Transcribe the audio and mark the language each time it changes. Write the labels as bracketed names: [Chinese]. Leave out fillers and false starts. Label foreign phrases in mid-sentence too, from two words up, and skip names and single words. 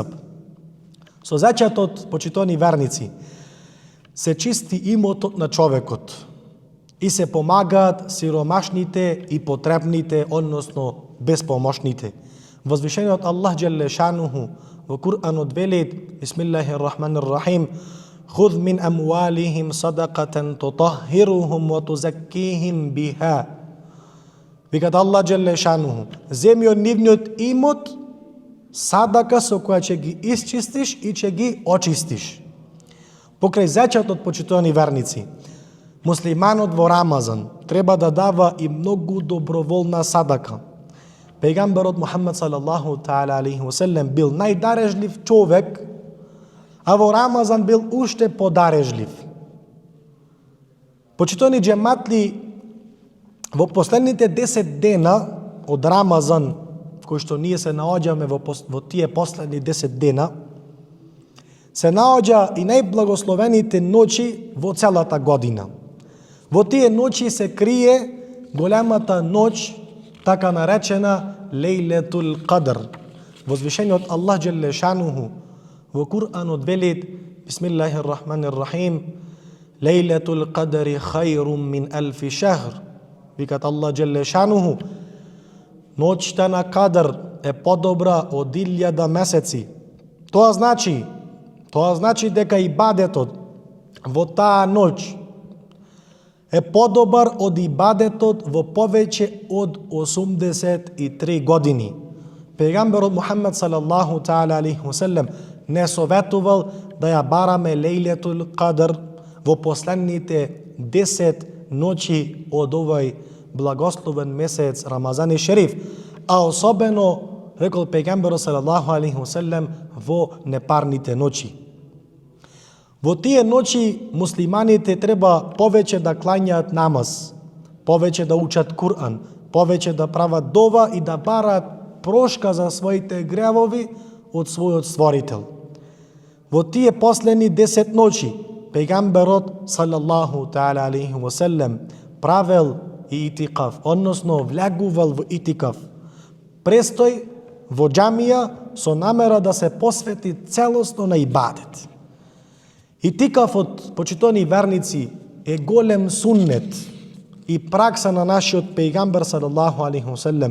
[Macedonian] Со зечатот, почитувани верници, се чисти имотот на човекот и се помагаат сиромашните и потребните, односно безпомошните. Возвишениот Аллах [Arabic] جل شأنه [Macedonian] во Куранот вели: [Arabic] بسم الله الرحمن الرحيم, خذ من أموالهم صدقة تطهرهم وتزكيهم بها. [Macedonian] Викат Аллах [Arabic] جل شأنه: [Macedonian] земи од нивниот имот садака со која ќе ги исчистиш и ќе ги очистиш. Покрај зечатот, почитувани верници, муслиманот во Рамазан треба да дава и многу доброволна садака. Пејгамберот Мухамед [Arabic] صلى الله تعالى عليه وسلم [Macedonian] бил најдарежлив човек, а во Рамазан бил уште подарежлив. Почитувани џематли, во последните 10 дена од Рамазан, кои што ние се наоѓаме во тие последни 10 дена, се наоѓа и најблагословените ноќи во целата година. Во тие ноќи се крие големата ноќ, така наречена Лейлетул Кадр. Возвишениот Аллах [Arabic] جل شأنه [Macedonian] во Куранот велит: [Arabic] بسم الله الرحمن الرحيم, ليلة القدر خير من ألف شهر. [Macedonian] Викат Аллах [Arabic] جل شأنه: [Macedonian] ноќта на Кадр е подобра од 1000 месеци. Тоа значи дека ибадетот во таа ноќ е подобар од ибадетот во повеќе од 83 години. Пејгамберот Мухамед [Arabic] صلى الله تعالى عليه وسلم [Macedonian] не советувал да ја бараме Лейлетул Кадр во последните 10 ноќи од овој благословен месец Рамазан и Шериф, а особено, рекол пејгамберот [Arabic] صلى الله عليه وسلم, [Macedonian] во непарните ноќи. Во тие ноќи муслиманите треба повеќе да клањаат намаз, повеќе да учат Куран, повеќе да прават дова и да бараат прошка за своите гревови од својот Створител. Во тие последни 10 ноќи пејгамберот [Arabic] صلى الله تعالى عليه وسلم [Macedonian] правел и итикаф, односно влегувал во итикаф, престој во џамија со намера да се посвети целосно на ибадет. Итикафот, почитувани верници, е голем суннет и пракса на нашиот пејгамбер [Arabic] صلى الله عليه وسلم.